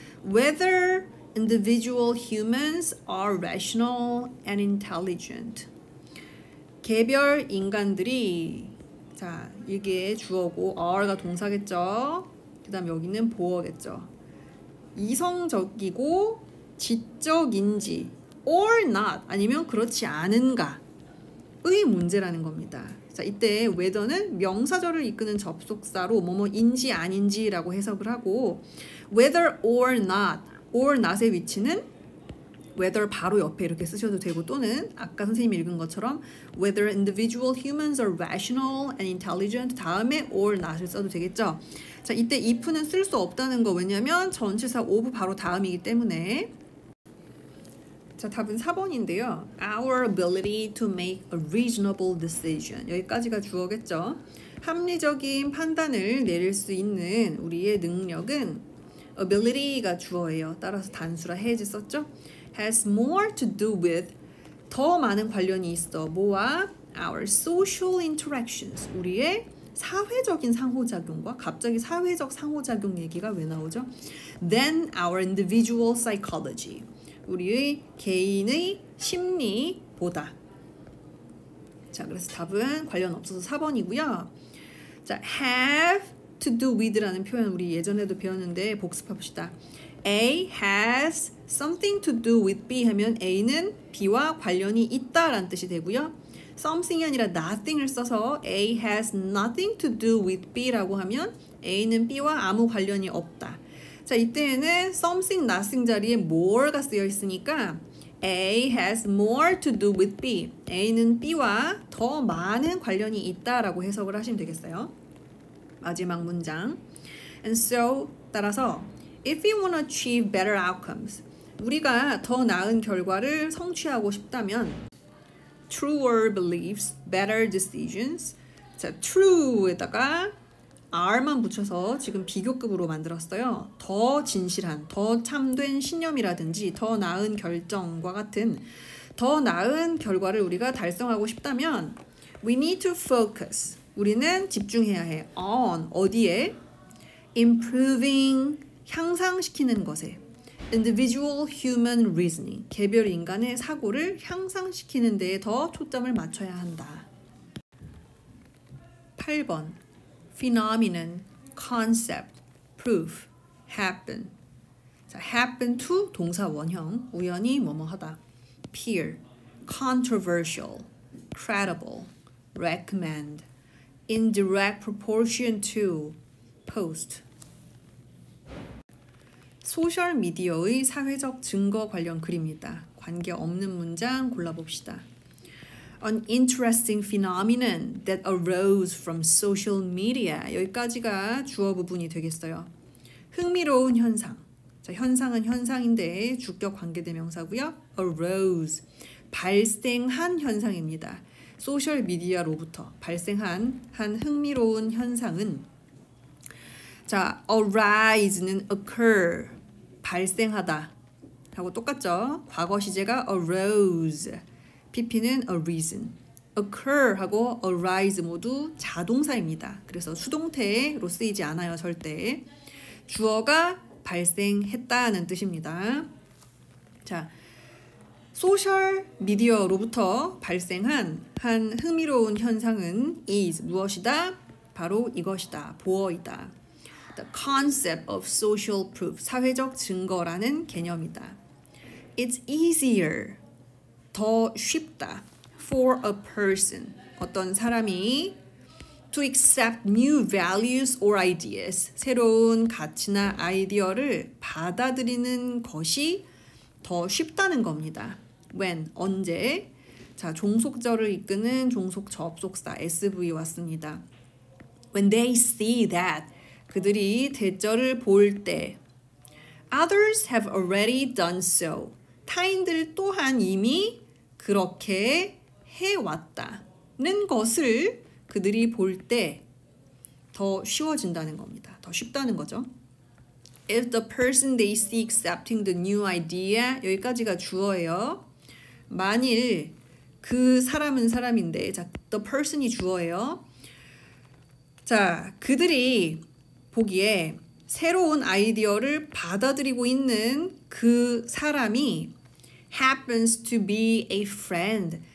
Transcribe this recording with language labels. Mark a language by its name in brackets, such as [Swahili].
[English] Whether individual humans are rational and intelligent. [Korean] 개별 인간들이, 자, 이게 주어고 are가 동사겠죠. 그 다음 여기는 보어겠죠. 이성적이고 지적인지 or not 아니면 그렇지 않은가의 문제라는 겁니다. 자, 이때 whether는 명사절을 이끄는 접속사로 뭐뭐인지 아닌지라고 해석을 하고 whether or not의 위치는 whether 바로 옆에 이렇게 쓰셔도 되고 또는 아까 선생님이 읽은 것처럼 [English] whether individual humans are rational and intelligent [Korean] 다음에 or not을 써도 되겠죠. 자, 이때 if는 쓸 수 없다는 거 왜냐면 전치사 of 바로 다음이기 때문에. 자, 답은 4번인데요. [English] Our ability to make a reasonable decision. [Korean] 여기까지가 주어겠죠. 합리적인 판단을 내릴 수 있는 우리의 능력은 ability가 주어예요. 따라서 단수라 has 썼죠. [English] has more to do with [Korean] 더 많은 관련이 있어. 뭐와? [English] Our social interactions. [Korean] 우리의 사회적인 상호작용과 갑자기 사회적 상호작용 얘기가 왜 나오죠? [English] Than our individual psychology. [Korean] 우리의 개인의 심리보다. 자, 그래서 답은 관련 없어서 4번이고요. 자, have to do with라는 표현 우리 예전에도 배웠는데 복습합시다. [English] A has something to do with B [Korean] 하면 A는 B와 관련이 있다라는 뜻이 되고요. something이 아니라 nothing을 써서 [English] A has nothing to do with B [Korean] 라고 하면 A는 B와 아무 관련이 없다. 자, 이때에는 something, nothing 자리에 more가 쓰여 있으니까 [English] A has more to do with B. [Korean] A는 B와 더 많은 관련이 있다라고 해석을 하시면 되겠어요. 마지막 문장. [English] And so [Korean] 따라서 [English] if we want to achieve better outcomes. [Korean] 우리가 더 나은 결과를 성취하고 싶다면 [English] truer beliefs, better decisions. [Korean] 자, true에다가 R만 붙여서 지금 비교급으로 만들었어요. 더 진실한, 더 참된 신념이라든지 더 나은 결정과 같은 더 나은 결과를 우리가 달성하고 싶다면 [English] we need to focus. [Korean] 우리는 집중해야 해. on 어디에? improving 향상시키는 것에. [English] individual human reasoning [Korean] 개별 인간의 사고를 향상시키는 데에 더 초점을 맞춰야 한다. [English] 8번 phenomenon, concept, proof, happen. [Korean] 자, happen to 동사 원형 우연히 뭐뭐 하다. [English] appear, controversial, credible, recommend, in direct proportion to, post. [Korean] 소셜미디어의 사회적 증거 관련 글입니다. 관계없는 문장 골라봅시다. [English] An interesting phenomenon that arose from social media. [Korean] 여기까지가 주어 부분이 되겠어요. 흥미로운 현상. 자, 현상은 현상인데 주격 관계대명사고요. arose. 발생한 현상입니다. 소셜미디어로부터 발생한 한 흥미로운 현상은 자, arise는 occur. 발생하다. 하고 똑같죠? 과거 시제가 arose. PP는 arisen. occur 하고 arise 모두 자동사입니다. 그래서 수동태로 쓰이지 않아요. 절대. 주어가 발생했다는 뜻입니다. 자, 소셜미디어로부터 발생한 한 흥미로운 현상은 is 무엇이다? 바로 이것이다. 보어이다. [English] The concept of social proof. [Korean] 사회적 증거라는 개념이다. [English] It's easier. [Korean] 더 쉽다. [English] For a person. [Korean] 어떤 사람이 [English] to accept new values or ideas. [Korean] 새로운 가치나 아이디어를 받아들이는 것이 더 쉽다는 겁니다. [English] When, [Korean] 언제. 자, 종속절을 이끄는 종속 접속사 SV 왔습니다. [English] When they see that. [Korean] 그들이 대절을 볼 때. [English] Others have already done so. [Korean] 타인들 또한 이미 그렇게 해왔다는 것을 그들이 볼 때 더 쉬워진다는 겁니다. 더 쉽다는 거죠. [English] If the person they see accepting the new idea [Korean] 여기까지가 주어예요. 만일 그 사람은 사람인데 자, the person이 주어예요. 자, 그들이 보기에 새로운 아이디어를 받아들이고 있는 그 사람이 [English] happens to be a friend.